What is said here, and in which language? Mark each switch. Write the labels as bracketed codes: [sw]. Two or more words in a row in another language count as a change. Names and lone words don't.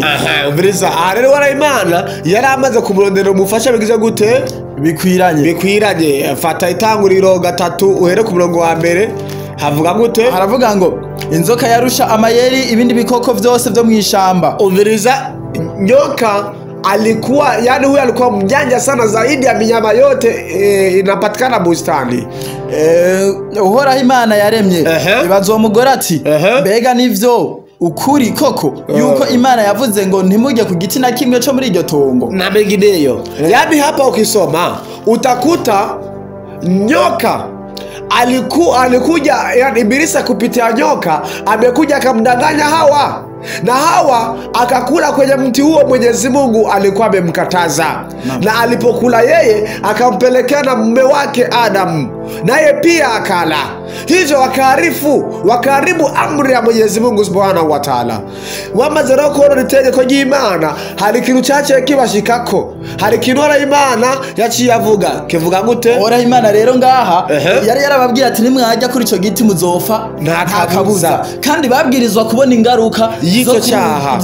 [rn] Umviriza, rero Uhoraho Imana yari amaze kumurondera umufasha bigize gute? Bikwiranye. Fata Itanguriro 3 uhere ku murongo wa mbere, havuga gute? Haravuga ngo, inzoka yarusha amayeri ibindi bikoko vyose vyo mwishamba. Umviriza, [sw] nyoka alikuwa, yani huyu alikuwa mjanja sana zaidi ya minyama yote inapatikana bustani. [rn] Uhoraho Imana yaremye, ibaza uwo mugore ati, mbega nivyo ukuri koko yuko Imana yavuze ngo ntimujye ku giti na kimwe cyo muri iryo tongo [sw] na mengineyo? Yani hapa ukisoma utakuta nyoka alikuja, yani Ibilisi kupitia nyoka amekuja akamdanganya Hawa, na Hawa akakula kwenye mti huo Mwenyezi Mungu alikuwa amemkataza, na alipokula yeye akampelekea na mume wake Adamu, naye pia akala. Hivyo wakaharibu amri ya Mwenyezi Mungu [ar] سبحانه وتعالى. [rn] Wamaze no kubona itegeko ry'Imana, hari ikintu cyaciye kibashikako, hari ikintu Uhoraho Imana yaciye avuga, kivuga gute? Uhoraho Imana rero ngaha yari yarababwira ati nimwajya kuri ico giti muzopfa nta kabuza, kandi babwirizwa kubona ingaruka y'icyo cyaha